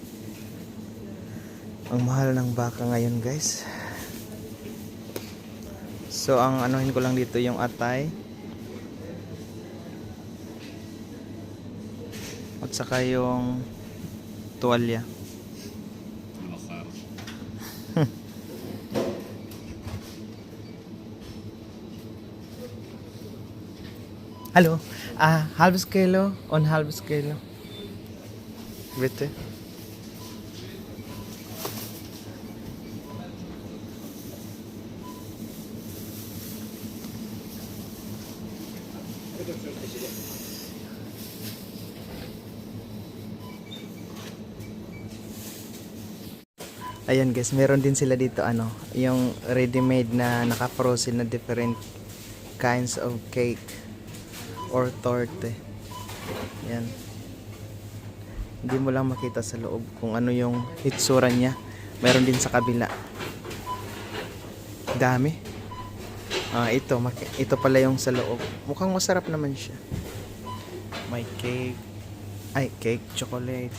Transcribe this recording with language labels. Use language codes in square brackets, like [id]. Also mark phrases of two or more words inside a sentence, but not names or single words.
[tl] Ang mahal ng baka ngayon, guys. So ang anuhin ko lang dito yung atay. At saka yung tuwalya. [de] Hallo, halbes Kilo und halbes Kilo. Bitte. [tl] Ayan guys, meron din sila dito ano, yung ready-made na naka-frozen na [en] different kinds of cake or torte. [tl] Yan. Hindi mo lang makita sa loob kung ano yung itsura niya. Meron din sa kabila. Dami. Ito pala yung sa loob. Mukhang masarap naman siya. May cake. Ay, cake, chocolate.